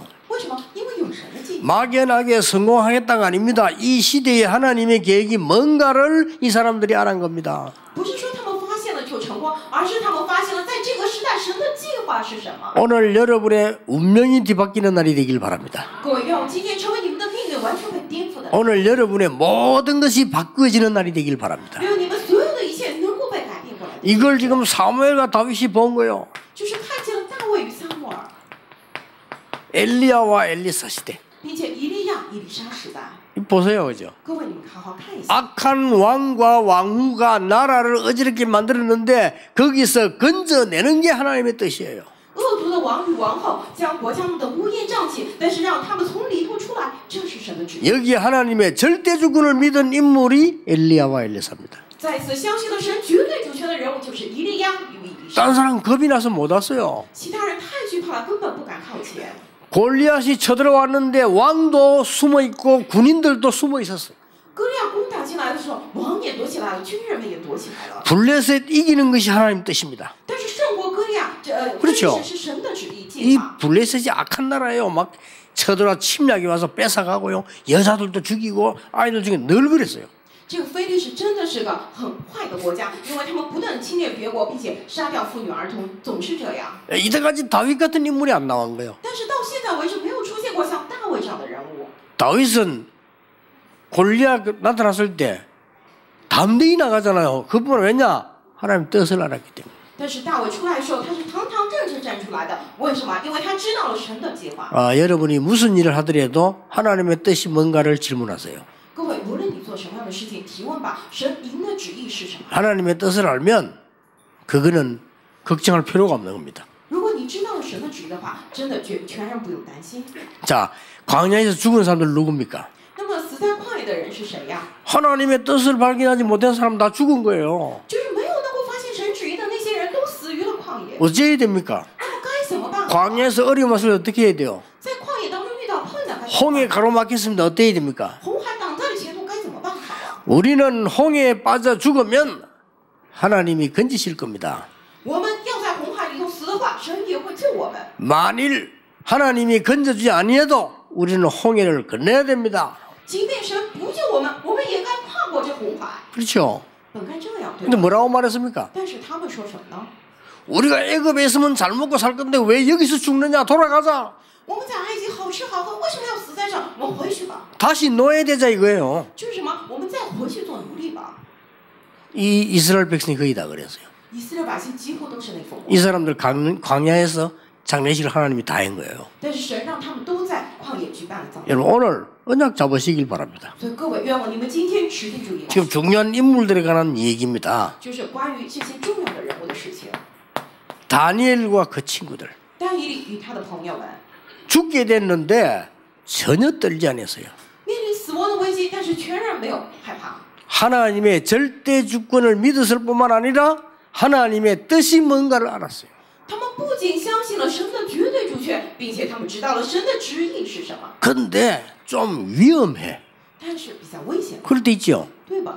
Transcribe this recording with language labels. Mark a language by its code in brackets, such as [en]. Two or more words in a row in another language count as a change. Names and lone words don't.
[zh] 为什么？因为有神的计划。 [ko] 막연하게 성공하겠다가 아닙니다. 이 시대에 하나님의 계획이 뭔가를 이 사람들이 알은 겁니다. [zh] 不是说他们发现了就成功，而是他们发现了在这个时代神的计划是什么。 [ko] 오늘 여러분의 운명이 뒤바뀌는 날이 되길 바랍니다. [zh] 各位，愿我今天成为你们的命运完全被颠覆的。 [ko] 오늘 여러분의 모든 것이 바꾸어지는 날이 되길 바랍니다. [zh] 愿你们所有的一切能够被改变过来。 [ko] 이걸 지금 사무엘과 다윗이 본 거예요. [zh] 就是看见了大卫与撒母耳， [ko] 엘리야와 엘리사 시대. [zh] 并且以利亚、以利沙时代。 [ko] 보세요, 그죠? [zh] 各位，你们好好看一下。 [ko] 악한 왕과 왕후가 나라를 어지럽게 만들었는데 거기서 건져내는 게 하나님의 뜻이에요. [zh] 恶毒的王与王后将国家们的乌烟瘴气，但是让他们从里头出来，这是神的旨意。 [ko] 여기 하나님의 절대주권을 믿은 인물이 엘리야와 엘리사입니다. [zh] 再次相信了神绝对主权的人物就是以利亚与以利沙。 [ko] 딴 사람 겁이 나서 못 왔어요. [zh] 其他人太惧怕了，根本不敢靠前。 [ko] 골리앗이 쳐들어왔는데 왕도 숨어있고 군인들도 숨어있었어요. [zh] 歌利亚攻打进来的时候，王也躲起来了，军人们也躲起来了。 [ko] 블레셋 이기는 것이 하나님 뜻입니다. [zh] 但是胜过歌利亚， [ko] 그렇죠. [zh] 是神的旨意计 [ko] 이 [zh] 划。 [ko] 블레셋이 악한 나라예요. 막 쳐들어와 침략이 와서 뺏어가고요. 여자들도 죽이고 아이들 중에 늘 그랬어요. [zh] 这个非利士真的是个很坏的国家，因为他们不断侵略别国，并且杀掉妇女儿童，总是这样。 [ko] 이때까지 다윗 같은 인물이 안 나온 거예요. [zh] 但是到现在为止，没有出现过像大卫这样的人物。 [ko] 다윗은 골리앗 나타났을 때 담대히 나가잖아요. 그뿐만 왜냐? 하나님 뜻을 알았기 때문에. [zh] 但是大卫出来的时候，他是堂堂正正站出来的。为什么？因为他知道了神的计划。 [ko] 여러분이 무슨 일을 하더라도 하나님의 뜻이 뭔가를 질문하세요. [zh] 各位，无论你做什么样的事情，提问吧，神您的旨意是什么？ [ko] 하나님의 뜻을 알면 그거는 걱정할 필요가 없는 겁니다. [zh] 如果你知道了神的旨意的话，真的全然不用担心。 [ko] 자, 광야에서 죽은 사람들 누굽니까? [zh] 那么死在旷野的人是谁呀？ [ko] 하나님의 뜻을 발견하지 못한 사람 다 죽은 거예요. [zh] 就是没有能够发现神旨意的那些人都死于了旷野。 [ko] 어찌 해야 됩니까? [zh] 那么该怎么办？ [ko] 광야에서 어려움 왔을 때 어떻게 해야 돼요? [zh] 在旷野当中遇到困难，该怎么办？ [ko] 홍해 가로막혔습니다. 어떻게 해야 됩니까? [zh] 红海挡在了前途，该怎么办好啊？ [ko] 우리는 홍해에 빠져 죽으면 하나님이 건지실 겁니다. [zh] 我们要在红海里头死的话，神也会救我们。 [ko] 만일 하나님이 건져주지 아니해도 우리는 홍해를 건너야 됩니다. [zh] 即便神不救我们，我们也该跨过这红海。 [ko] 그렇죠? [zh] 本该这样，对 [ko] 근데 [zh] 吧？ [ko] 뭐라고 말했습니까? [zh] 但是他们说什么呢？ [ko] 우리가 애굽에 있으면 잘 먹고 살 건데 왜 여기서 죽느냐? 돌아가자. [zh] 我们在埃及好吃好喝，为什么要死在这儿？我们回去吧。 [ko] 다시 노예되자 이거예요. [zh] 就是什么？我们再回去做奴隶吧。 [ko] 이 이스라엘 백성이 거의 다 그랬어요. [zh] 以色列百姓几乎都是那副模 [ko] 이 사람들 광야에서 장례식을 하나님이 다 한 거예요. [zh] 但是神让他们都在旷野举办了葬礼。 [ko] 여러분 오늘 언약 잡으시길 바랍니다. [zh] 所以各位，愿望你们今天持定主意， [ko] 지금 중요한 인물들에 관한 얘기입니다. [zh] 就是关于这些重要的人物的事情。 [ko] 다니엘과 그 친구들 [zh] 但以理与他的朋友们 [ko] 죽게 됐는데 전혀 떨지 않았어요. [zh] 面临死亡的危机，但是全然没有害怕。 [ko] 하나님의 절대 주권을 믿었을 뿐만 아니라 하나님의 뜻이 뭔가를 알았어요. [zh] 他们不仅相信了神的绝对主权，并且他们知道了神的旨意是什么。 [ko] 근데 좀 위험해. [zh] 但是比较危险， [ko] 그럴 때 있죠. [zh] 对吧？